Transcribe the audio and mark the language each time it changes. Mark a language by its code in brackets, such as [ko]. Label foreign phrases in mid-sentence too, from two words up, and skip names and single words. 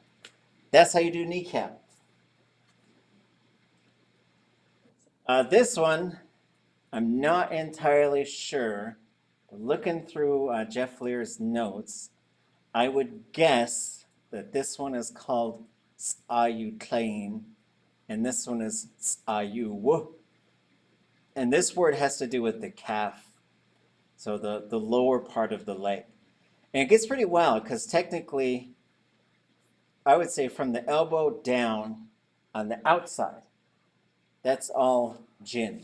[en] That's how you do kneecap. This one, I'm not entirely sure. But looking through Jeff Lear's notes, I would guess that this one is called Tlein, and this one is ʼaan. And this word has to do with the calf, so the lower part of the leg. And it gets pretty wild because technically, I would say from the elbow down on the outside, that's all jin.